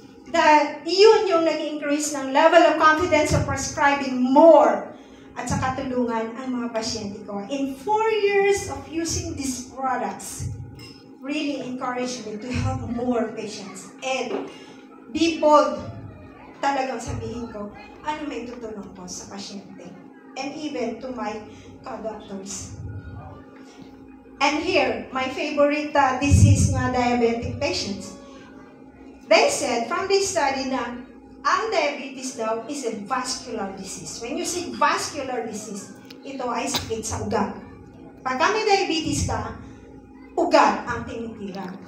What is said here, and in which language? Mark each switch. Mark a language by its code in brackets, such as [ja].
[tl] That yun yung nag-increase ng level of confidence of prescribing more at saka tulungan ang mga pasyente ko. [en] In 4 years of using these products, really encouraged me to help more patients. And be bold. [tl] Talagang sabihin ko, ano may tutulong ko sa pasyente. [en] And even to my co-doctors. And here, my favorite disease nga diabetic patients. They said from this study [tl] na ang diabetes daw [en] is a vascular disease. When you say vascular disease, [tl] ito ay sakit sa ugat. Pag may diabetes ka, ugat ang tinitira.